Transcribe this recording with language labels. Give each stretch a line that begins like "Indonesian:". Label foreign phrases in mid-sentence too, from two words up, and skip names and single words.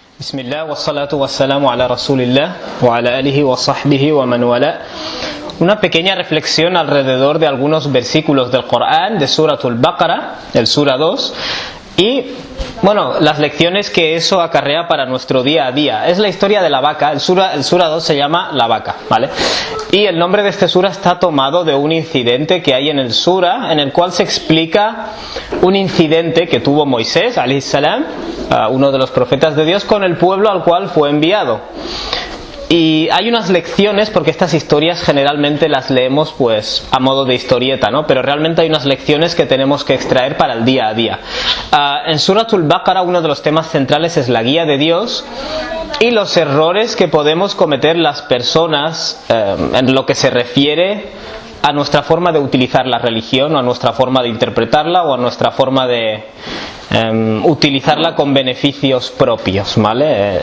Arabic: بسم الله والصلاة والسلام على رسول الله وعلى آله وصحبه ومن والاه.
Spanish: Una pequeña reflexión alrededor de algunos versículos del Corán, de Suratul Baqara, el Sura 2, y bueno, las lecciones que eso acarrea para nuestro día a día. Es la historia de la vaca. El Sura 2 se llama La Vaca, ¿vale? Y el nombre de este Sura está tomado de un incidente que hay en el Sura, en el cual se explica un incidente que tuvo Moisés,
Arabic: عليه السلام,
Spanish: uno de los profetas de Dios, con el pueblo al cual fue enviado. Y hay unas lecciones, porque estas historias generalmente las leemos pues a modo de historieta, ¿no? Pero realmente hay unas lecciones que tenemos que extraer para el día a día. En Suratul Baqara uno de los temas centrales es la guía de Dios y los errores que podemos cometer las personas en lo que se refiere a nuestra forma de utilizar la religión, o a nuestra forma de interpretarla, o a nuestra forma de utilizarla con beneficios propios, ¿vale?